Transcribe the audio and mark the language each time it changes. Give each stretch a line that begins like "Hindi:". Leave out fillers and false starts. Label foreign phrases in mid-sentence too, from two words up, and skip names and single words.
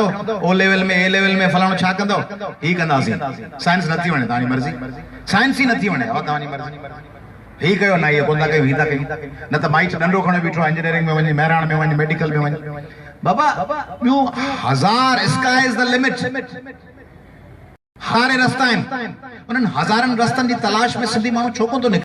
Sindhi: O लेवल में, A लेवल में, फलाणो छा कंदो? ही कंदासीं। साइंस नथी वणे, तव्हांजी मर्ज़ी। साइंस ई नथी वणे, तव्हांजी मर्ज़ी। ही कयो न, इहे कोन था कयूं, ही था कयूं। न त माइट नंढो खणे बीठो, इंजीनियरिंग में वञे, मेहराण में वञे, मेडिकल में वञे। बाबा ॿियूं हज़ार,
English: Sky is the limit.
Sindhi: हारे रस्ता आहिनि। उन्हनि हज़ारनि रस्तनि जी तलाश में सिंधी माण्हू छो कोन थो निकिरे?